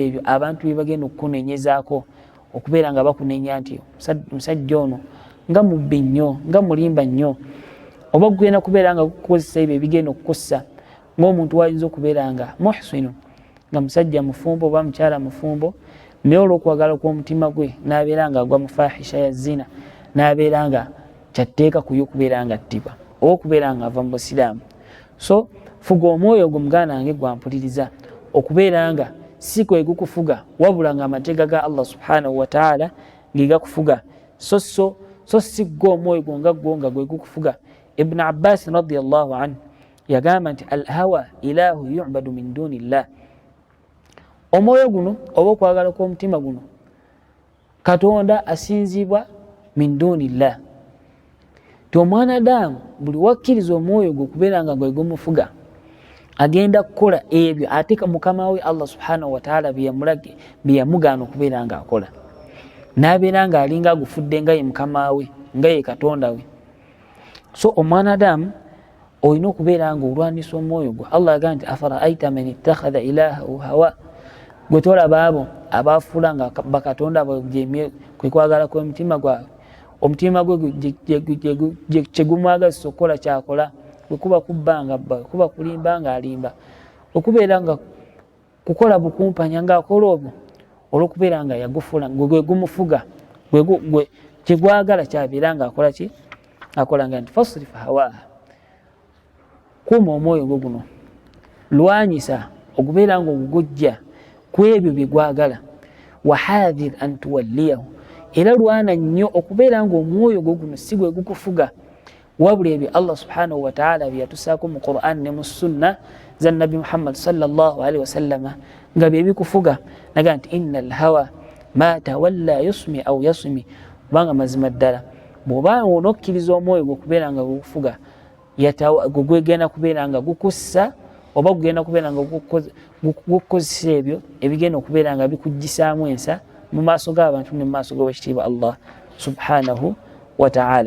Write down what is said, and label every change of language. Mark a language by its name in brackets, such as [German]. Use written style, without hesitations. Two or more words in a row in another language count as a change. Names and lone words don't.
[Ganda] ebyo abantu bye bagenda okukunenyezaako, okubeera nga bakunenya nti musajja ono nga mubbi nnyo, nga mulimba nnyo, oba gugenda kubeera nga gukukozesa ebyo ebigenda okukosa ng'omuntu wayinza okubeera nga muhsinu, nga musajja mufumbo oba mukyala mufumbo, naye olw'okwagala kw'omutima gwe n'abeera nga agwa mu fahisha ya zina, n'abeera nga kyatteeka kuyo okubeera nga attibwa oba okubeera nga ava mu busiraamu. So fuga omwoyo gwo muganda wange gwampuliriza, okubeera nga si kwe gukufuga wabula nga amateeka ga [Arabic] الله سبحانه وتعالى [Ganda] ge gakufuga, so si gwo omwoyo gwo nga gwe gukufuga. [Arabic] ابن عباس رضي الله عنه [Ganda] yagamba nti [Arabic] الهوى إله يعبد من دون الله, [Ganda] omwoyo guno oba okwagala kw'omutima guno Katonda asinzibwa [Arabic] من دون الله. [Ganda] Ti omwana Adamu buli wakkiriza omwoyo gwe okubeera nga gwe gumufuga, agenda kukola ebyo ate mukama we [Arabic] الله سبحانه وتعالى [Ganda] bye yamugaana okubeera nga akola, n'abeera nga alinga agufudde nga ye mukama we, nga ye Katonda we. So omwana Adamu olina okubeera nga olwanisa omwoyo gwe. Allah agamba nti [Arabic] أفرأيت من اتخذ إلهه هواه, [Ganda] gwe tolaba abo abafuula nga bakatonda kwe kwagala kw'emitima gwabwe, omutima gwe kyegumwagazisa okukola kyakola, bwekuba kubbanga kuba kulimba nga alimba, okubeera nga kukola bukumpanya nga akola obwo olwokubeera nga yagufula gwe gumufuga kyegwagala kyabeera nga akola ki akola nga nti [Arabic] فاصرف هواها, [Ganda] kuuma omwoyo gwo guno, lwanyisa okubeera nga ogugujja ku ebyo byegwagala, [Arabic] واحذر أن توليه, [Ganda] era lwana nnyo okubeera nga omwoyo gwo guno si gwe gukufuga wabula ebyo [Arabic] الله سبحانه وتعالى [Ganda] byeyatusaako mu Qur'an ne mu sunna za [Arabic] نبي محمد صلى الله عليه وسلم [Ganda] nga bye bikufuga. Naga nti [Arabic] إن الهوى ما تولى يصم أو يصم, [Ganda] kubanga mazima ddala bw'oba onokkiriza omwoyo gwe okubeera nga gukufuga gwegenda kubeera nga gukussa oba gugenda kubeera nga gukozesa ebyo ebigenda okubeera nga bikuggisaamu ensa mu maaso g'abantu ne mu maaso g'owekitiibwa [Arabic] الله سبحانه وتعالى.